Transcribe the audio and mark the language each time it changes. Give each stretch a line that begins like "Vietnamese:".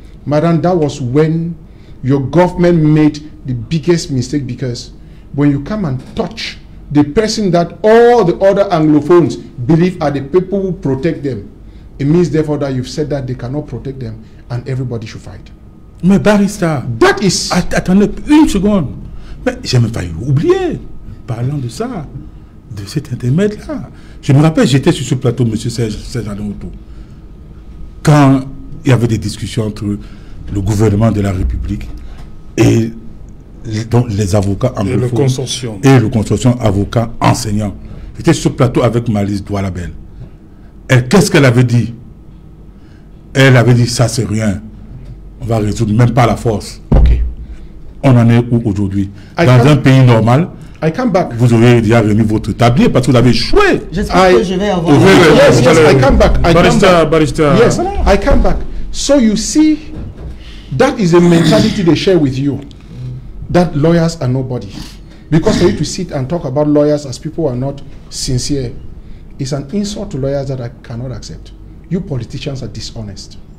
English: Madam, that was when your government made the biggest mistake, because when you come and touch the person that all the other Anglophones believe are the people who protect them, it means therefore that you've said that they cannot protect them and everybody should fight.
French: Mais barista,
English: That is...
French: attendez une seconde. Mais j'ai même failli oublier, parlant de ça, de cet intermède-là. Je me rappelle, j'étais sur ce plateau, M. Serge Adonto, quand il y avait des discussions entre le gouvernement de la République et donc les avocats anglophones et le consortium avocats enseignants. J'étais sur ce plateau avec Malice Doualabel. Et qu'est-ce qu'elle avait dit? Elle avait dit, ça c'est rien. On va résoudre, même pas la force.
English: Okay.
French: On en est où aujourd'hui? Dans un pays normal, vous auriez déjà remis votre tablier parce que vous avez échoué. J'espère que je vais avoir...
English: Yes, I come back. Barista. Yes, I come back. So you see, that is a mentality they share with you. That lawyers are nobody. Because for you to sit and talk about lawyers as people who are not sincere, is an insult to lawyers that I cannot accept. You politicians are dishonest.